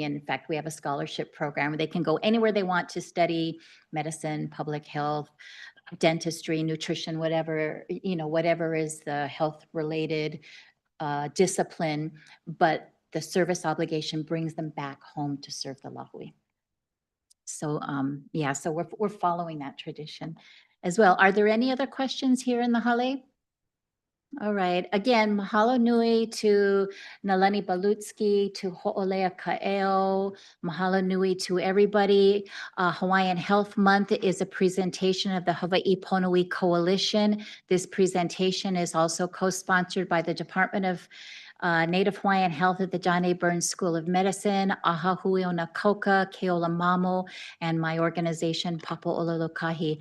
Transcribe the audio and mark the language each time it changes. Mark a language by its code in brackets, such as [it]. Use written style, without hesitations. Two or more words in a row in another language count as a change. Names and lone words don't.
[en] And in fact, we have a scholarship program where they can go anywhere they want to study medicine, public health, dentistry, nutrition, whatever, you know, whatever is the health related discipline, but the service obligation brings them back home to serve the lahui. So yeah, so we're following that tradition as well. Are there any other questions here in the hale? All right. Again, [haw] mahalo nui [en] to Nālani Balutski, to Hoʻoleia Kaʻeo. [haw] Mahalo nui [en] to everybody. Hawaiian Health Month is a presentation of the Hawaii Pono'i Coalition. This presentation is also co-sponsored by the Department of Native Hawaiian Health at the John A. Burns School of Medicine, Aha Hui o na Koka, Keola Mamo, and my organization, Papaʻola Kahi.